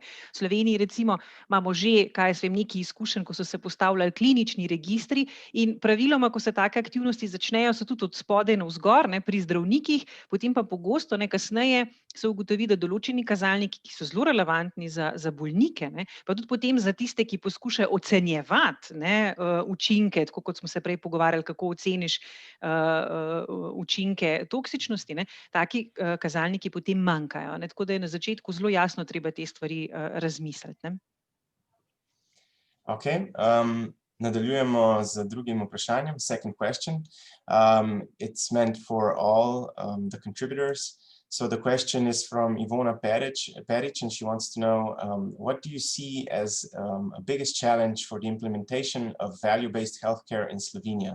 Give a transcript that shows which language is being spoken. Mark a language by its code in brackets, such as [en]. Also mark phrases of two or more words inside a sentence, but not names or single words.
[sl] V Sloveniji recimo imamo že, nekaj izkušenj, ko so se postavljali klinični registri in praviloma, ko se take aktivnosti začnejo, so tudi od spodaj navzgor, pri zdravnikih, potem pa pogosto, kasneje se ugotovi, da določeni kazalniki, ki so zelo relevantni za bolnike, pa tudi potem za tiste, ki poskušajo ocenjevati učinke, tako kot smo se prej pogovarjali, kako oceniš učinke toksičnosti, taki kazalniki potem manjkajo. Tako da je na začetku zelo jasno treba te stvari razmisliti. Ok. Nadaljujemo z drugim vprašanjem, [en] second question. It's meant for all the contributors. So the question is from Ivona Peric, and she wants to know, what do you see as a biggest challenge for the implementation of value-based healthcare in Slovenia?